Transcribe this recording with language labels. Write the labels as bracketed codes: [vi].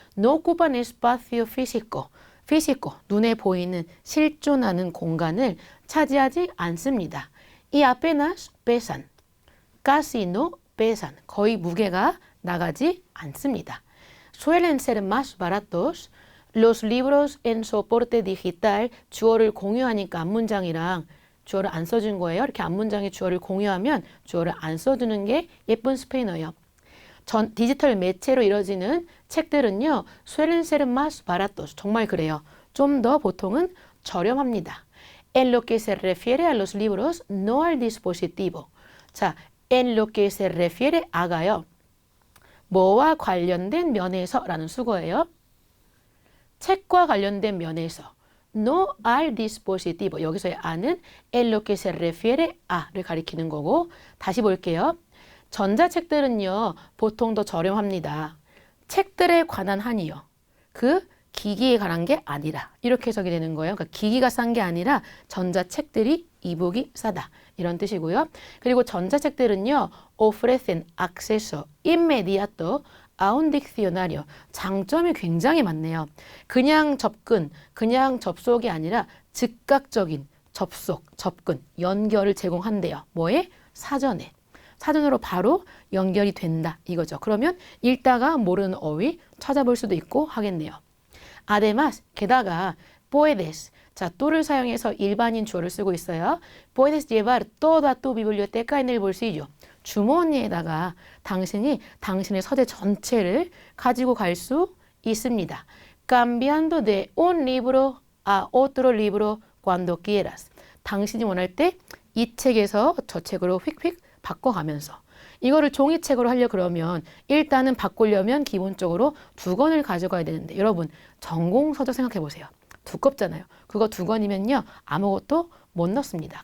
[es] no ocupan espacio físico. [ko] físico, 눈에 보이는 실존하는 공간을 차지하지 않습니다. [es] y apenas pesan. casi no pesan. [ko] 거의 무게가 나가지 않습니다. [es] suelen ser más baratos. Los libros en soporte digital, [ko] 주어를 공유하니까 앞문장이랑 주어를 안 써준 거예요. 이렇게 앞문장에 주어를 공유하면 주어를 안 써주는 게 예쁜 스페인어예요. 디지털 매체로 이루어지는 책들은요. [es] suelen ser más baratos. [ko] 정말 그래요. 좀 더 보통은 저렴합니다. [es] En lo que se refiere a los libros, no al dispositivo. [ko] 자, [es] en lo que se refiere a [ko] 가요. 뭐와 관련된 면에서라는 수거예요. 책과 관련된 면에서 [es] no al dispositivo. [ko] 여기서의 a는 [es] en lo que se refiere a [ko] 를 가리키는 거고 다시 볼게요. 전자책들은요. 보통 더 저렴합니다. 책들에 관한 한이요. 그 기기에 관한 게 아니라 이렇게 해석이 되는 거예요. 그러니까 기기가 싼 게 아니라 전자책들이 이북이 싸다. 이런 뜻이고요. 그리고 전자책들은요. [es] ofrecen acceso inmediato a un diccionario. [ko] 장점이 굉장히 많네요. 그냥 접근, 그냥 접속이 아니라 즉각적인 접속, 접근, 연결을 제공한대요. 뭐에? 사전에. 사전으로 바로 연결이 된다. 이거죠. 그러면 읽다가 모르는 어휘 찾아볼 수도 있고 하겠네요. Además, 게다가 puedes, 자, to를 사용해서 일반인 주어를 쓰고 있어요. [es] Puedes llevar toda tu biblioteca en el bolsillo. [ko] 주머니에다가 당신이 당신의 서재 전체를 가지고 갈 수 있습니다. [es] Cambiando de un libro a otro libro cuando quieras. [ko] 당신이 원할 때 이 책에서 저 책으로 휙휙 바꿔가면서 이거를 종이책으로 하려 그러면 일단은 바꾸려면 기본적으로 2권을 가져가야 되는데 여러분 전공서적 생각해 보세요. 두껍잖아요. 그거 2권이면요. 아무것도 못 넣습니다.